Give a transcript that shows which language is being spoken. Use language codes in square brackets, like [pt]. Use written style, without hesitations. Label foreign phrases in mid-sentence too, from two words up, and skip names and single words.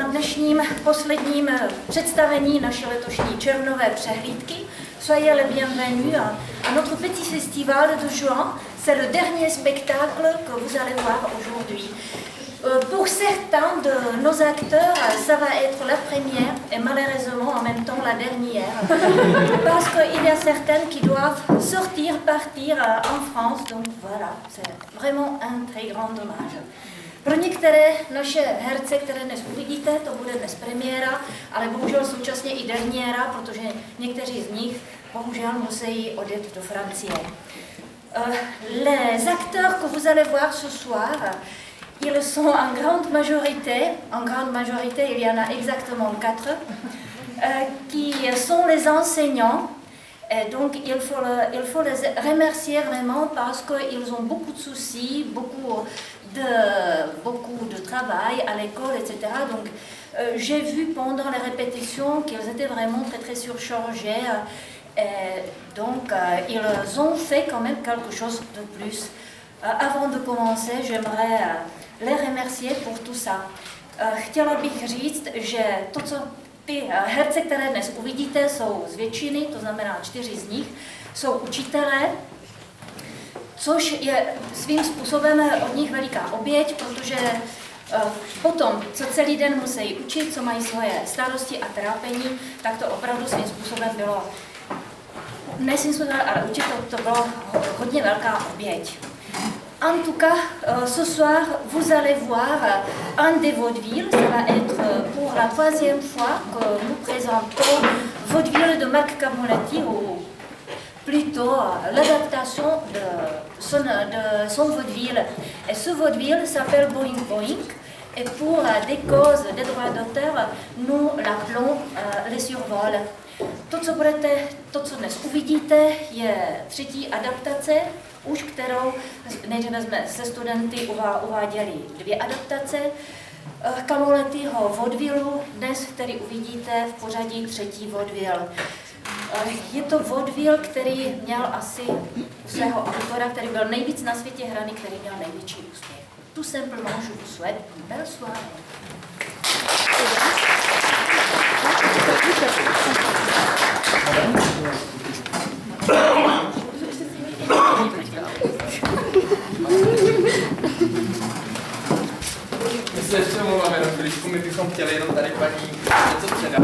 [cs] dnešním posledním představení naší letošní červnové přehlídky. [fr] Soyez les bienvenus à notre petit festival de juin. C'est le dernier spectacle que vous allez voir aujourd'hui. Pour certains de nos acteurs, ça va être la première et malheureusement en même temps la dernière. Parce qu'il y a certaines qui doivent sortir, partir en France. Donc voilà, c'est vraiment un très grand dommage. [cs] Pro některé naše herce, které dnes uvidíte, to bude dnes premiéra, ale bohužel současně i derniéra, protože někteří z nich bohužel musí odjet do Francie. [fr] Les acteurs que vous allez voir ce soir, ils sont en grande majorité, il y en a exactement 4, qui sont les enseignants. Et donc il faut les remercier vraiment parce qu'ils ont beaucoup de soucis, beaucoup de travail à l'école, etc. Donc j'ai vu pendant les répétitions qu'ils étaient vraiment très très surchargés. Et donc ils ont fait quand même quelque chose de plus. Avant de commencer, j'aimerais les remercier pour tout ça. [cs] Chtěla bych říct, že to, co ty herce, které dnes uvidíte, jsou z většiny, to znamená 4 z nich, jsou učitelé, což je svým způsobem od nich veliká oběť, protože potom, co celý den musí učit, co mají svoje starosti a trápení, tak to opravdu svým způsobem bylo, ne svým způsobem, ale učit to bylo hodně velká oběť. [fr] En tout cas, ce soir, vous allez voir un des vaudevilles. Ça va être pour la 3e fois que nous présentons Vaudeville de Marc Camoletti, ou plutôt l'adaptation de son vaudeville. Et ce vaudeville s'appelle Boing Boing. Et pour des causes des droits d'auteur, nous l'appelons Les Survols. [cs] To, co dnes uvidíte, je 3. adaptace, už kterou nejdříve jsme se studenty uváděli 2 adaptace Camolettiho vaudevillu, dnes, který uvidíte v pořadí 3. vaudeville. Je to vaudeville, který měl asi svého autora, který byl nejvíc na světě hraný, který měl největší úspěch. [fr] Tout simplement, je vous souhaite une belle soirée. [cs] My se ještě omlouváme na chviličku, my bychom chtěli jenom tady paní něco předat.